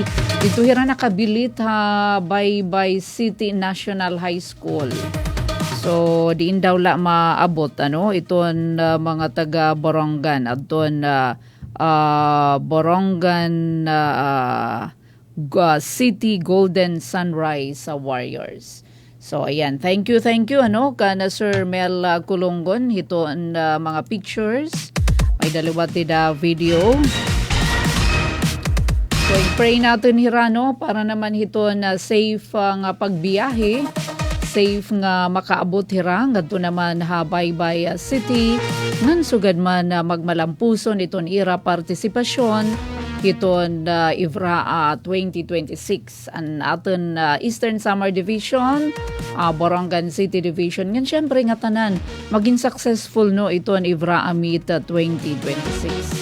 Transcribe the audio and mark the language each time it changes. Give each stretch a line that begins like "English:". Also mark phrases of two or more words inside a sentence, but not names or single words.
Waray: Dito hira nakabilit Baybay City National High School. So diin daw la maabot iton mga taga Borongan adton Borongan City Golden Sunrise Warriors. So ayan,
English: thank you
Waray: kana Sir Mel Kulungon hiton mga pictures. May dalawa tida video. So pray natin hirano para naman hiton safe nga pagbiyahe. Safe nga makaabot hira ngadto naman Habaybay City ngan sugad man magmalampuson iton ira partisipasyon iton Evra 2026 an aton Eastern Samar Division Borongan City Division ngan syempre nga tanan maging successful iton Evra Amit 2026.